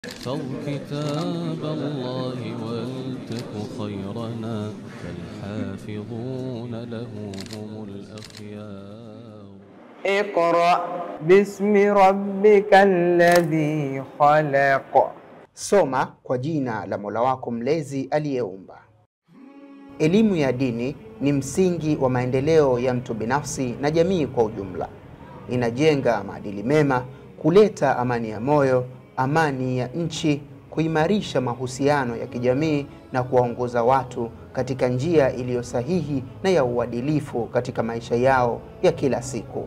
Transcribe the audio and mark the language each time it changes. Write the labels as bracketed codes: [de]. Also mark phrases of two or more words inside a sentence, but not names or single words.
[ar] احفظ كتاب الله والتق خيرنا فالحافظون له هم الأخيار. اقرأ باسم ربك الذي خلق. [sw] Soma kwa jina la Mola wako mlezi aliyeumba. Elimu ya dini ni msingi wa maendeleo ya mtu binafsi na jamii kwa ujumla. Inajenga maadili mema, kuleta amani ya moyo, amani ya nchi, kuimarisha mahusiano ya kijamii na kuwaongoza watu katika njia iliyo sahihi na ya uadilifu katika maisha yao ya kila siku.